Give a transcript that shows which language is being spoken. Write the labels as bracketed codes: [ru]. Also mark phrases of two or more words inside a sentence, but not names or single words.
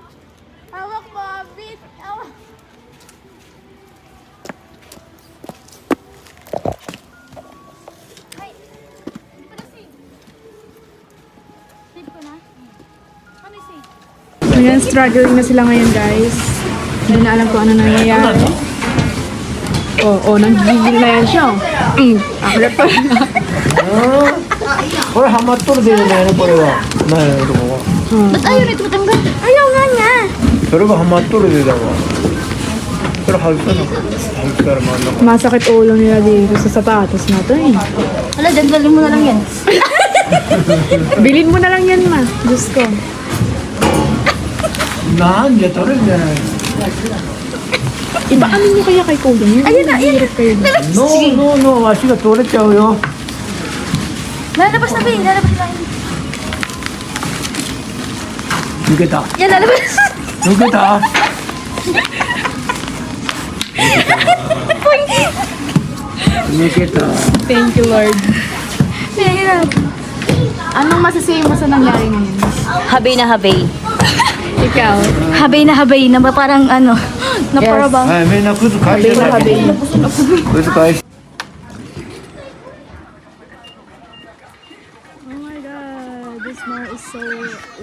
[tl] Hawak mo, Bit! Hawak! Ay! Hindi pa na-save. Save ko na? Ano yung save? Ayan, struggling na sila ngayon, guys. Hindi na alam kung ano nangyayari. Nanggigil na yan siya. Akala pa. [ja] これハマっとるでないのこれは。ないのとこは。 [tl] Ba't ayaw nito matanggal? Ayaw nga niya! [ja] それがハマっとるでだわ。それ外さな。外したら真ん中。 [tl] Masakit ulo nila dito sa sapatos na to eh. Wala, dagdagan mo na lang yan. Bilhin mo na lang yan, ma. Diyos ko. [ja] なんで取れんじゃない。 [tl] Ipaano nyo kaya kay Kuya niyo? Ayun na, ayun na. Kayo. [en] No, no, no、 [ja] 足が取れちゃうよ。 [tl] Lalabas na, Bing. Lalabas na. [ja] 抜けた。 [tl] Yan, lalabas. [ja] 抜けた。抜けた。 [en] Thank you, Lord. [tl] Yan na. Anong masasay mo sa nangyari ngayon? Habay na habay. Ikaw? Habay na habay na ba parang ano, na [en] Yes. [tl] para bang... [ja] はい、みんな靴返してない。 [tl] Habi. [ja] 靴返して。 [en] Oh my God, this mall is so